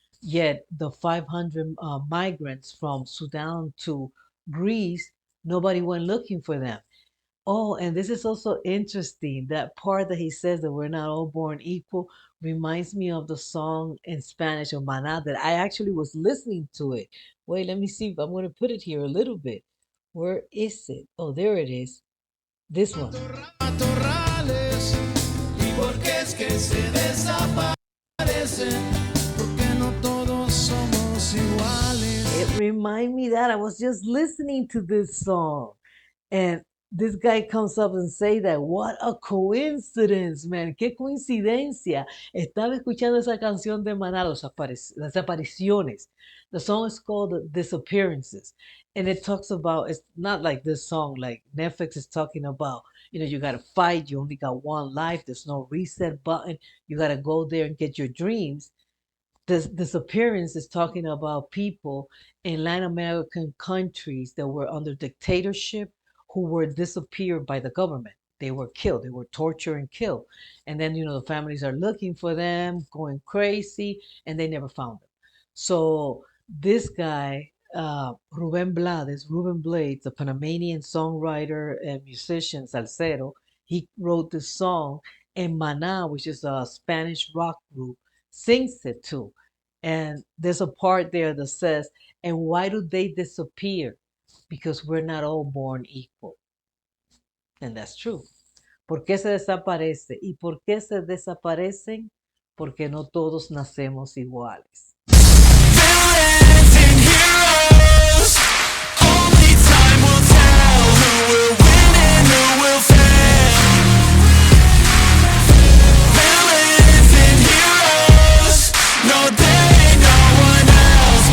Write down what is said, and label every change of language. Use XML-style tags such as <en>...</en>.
<en>Yet the 500 migrants from Sudan to Greece, nobody went looking for them. Oh, and this is also interesting. That part that he says that we're not all born equal reminds me of the song in Spanish of Maná that I actually was listening to it. Wait, let me see if I'm going to put it here a little bit. Where is it? Oh, there it is. This one.</en> <es>Matorrales, y por qué es que se desaparecen, porque no todos somos iguales.</es> <en>It reminded me that I was just listening to this song. And this guy comes up and say that, what a coincidence, man,</en> <es>qué coincidencia. Estaba escuchando esa canción de Maná, las apariciones.</es> <en>The song is called Disappearances. And it talks about, it's not like this song, like Neffex is talking about, you got to fight, you only got one life, there's no reset button, you got to go there and get your dreams. This appearance is talking about people in Latin American countries that were under dictatorship who were disappeared by the government. They were killed, they were tortured and killed. And then, the families are looking for them, going crazy, and they never found them. So this guy, Ruben Blades, a Panamanian songwriter and musician, salsero, he wrote this song, and Maná, which is a Spanish rock group, sings it too. And there's a part there that says, and why do they disappear? Because we're not all born equal. And that's true.</en> <es>¿Por qué se desaparece? ¿Y por qué se desaparecen? Porque no todos nacemos iguales.</es> <en>Villains and heroes, only time will tell who will win and who will fail. Villains and heroes, no there ain't no one else.</en>